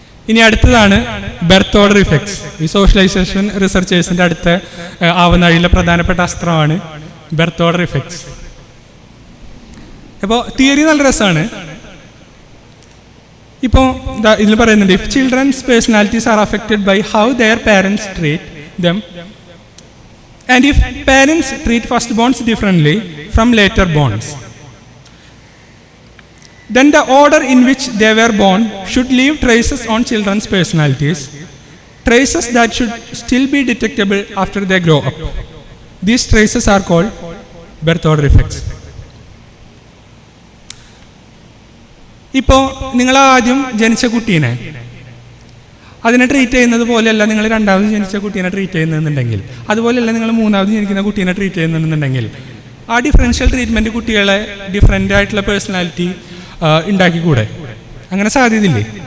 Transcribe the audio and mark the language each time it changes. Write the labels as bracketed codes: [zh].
[ml] ഇനി അടുത്തതാണ് berth order effects. ഈ സോഷ്യലൈസേഷൻ റിസർച്ചേഴ്സിന്റെ അടുത്ത ആവനാഴിയിലെ പ്രധാനപ്പെട്ട അസ്ത്രമാണ് ബെർത്ത് ഓർഡർ ഇഫക്ട്സ്. അപ്പോൾ തിയറി നല്ല രസമാണ്. ഇപ്പോൾ ഇതിൽ പറയുന്നുണ്ട്, [en] If children's personalities are affected by how their parents treat them and if parents treat first borns differently from later borns, then the order in which they were born should leave traces on children's personalities, traces that should still be detectable after they grow up. These traces are called birth order effects. [ml] ഇപ്പോൾ നിങ്ങൾ ആദ്യം ജനിച്ച കുട്ടീനെ അതിനെ treat ചെയ്യുന്നത് പോലെയല്ല നിങ്ങൾ രണ്ടാമത് ജനിച്ച കുട്ടീനെ ട്രീറ്റ് ചെയ്യുന്നതെന്നുണ്ടെങ്കിൽ, അതുപോലെയല്ല നിങ്ങൾ മൂന്നാമത് ജനിക്കുന്ന കുട്ടീനെ ട്രീറ്റ് ചെയ്യുന്നുണ്ടെങ്കിൽ, ആ ഡിഫറൻഷ്യൽ ട്രീറ്റ്മെൻറ്റ് കുട്ടികളെ ഡിഫറെൻ്റ് ആയിട്ടുള്ള പേഴ്സണാലിറ്റി ഉണ്ടാക്കിക്കൂടെ? അങ്ങനെ സാധ്യതയില്ലേ?